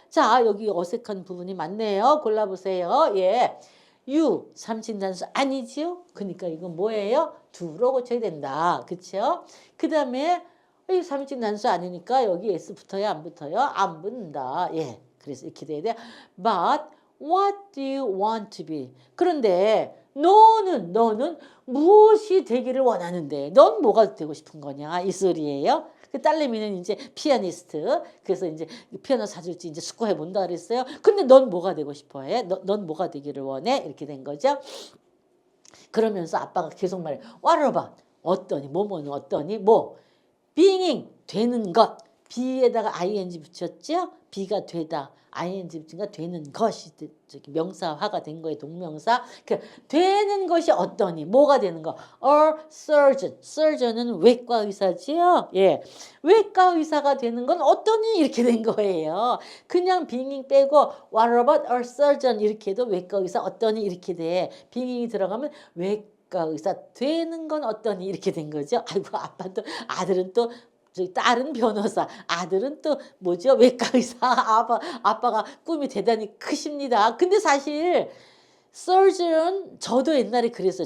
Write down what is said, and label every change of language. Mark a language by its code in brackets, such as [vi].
[ko] 자 여기 어색한 부분이 많네요. 골라보세요. 예, you 삼진단수 아니지요? 그러니까 이건 뭐예요? do로 고쳐야 된다. 그렇죠? 그 다음에 이 삼진단수 아니니까 여기 s 붙어요? 안 붙어요? 안 붙는다. 예, 그래서 이렇게 돼야 돼요. [en] But what do you want to be? [ko] 그런데 너는 무엇이 되기를 원하는데 넌 뭐가 되고 싶은 거냐 이 소리예요. 그 딸내미는 이제 피아니스트 그래서 이제 피아노 사줄지 이제 숙고해 본다 그랬어요. 근데 넌 뭐가 되고 싶어 해? 넌 뭐가 되기를 원해? 이렇게 된 거죠. 그러면서 아빠가 계속 말해. [en] What about? [ko] 어떠니? 뭐뭐는 어떠니? 뭐 being 되는 것 be에다가 ing 붙였죠? be가 되다. ing 붙으니까 되는 것이 명사화가 된 거예요. 동명사. 되는 것이 어떠니? 뭐가 되는 거? [en] A surgeon. [ko] surgeon은 외과 의사지요. 예. 외과 의사가 되는 건 어떠니? 이렇게 된 거예요. 그냥 [en] being [ko] 빼고 [en] What about a surgeon? [ko] 이렇게 해도 외과 의사 어떠니? 이렇게 돼. being이 들어가면 외과 의사 되는 건 어떠니? 이렇게 된 거죠. 아이고 아빠도 아들은 또 딸은 변호사, 아들은 또 뭐죠? 외과 의사. 아빠가 꿈이 대단히 크십니다. 근데 사실 surgeon 저도 옛날에 그랬어요.